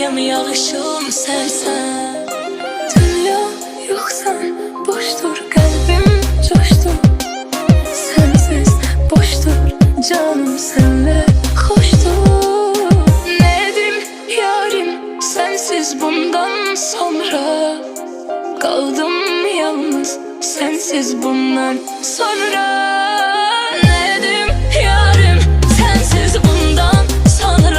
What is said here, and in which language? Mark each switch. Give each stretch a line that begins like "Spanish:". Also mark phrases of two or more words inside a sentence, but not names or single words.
Azerbaijani: yağışım sensən. Dünya yoxsan, boşdur qəlbim, coşdur. Sensiz boşdur canım, senle hoşdur.
Turkish: Ne edim yarim, sensiz bundan sonra. Kaldım yalnız, sensiz bundan sonra. Ne edim yarim, sensiz bundan sonra.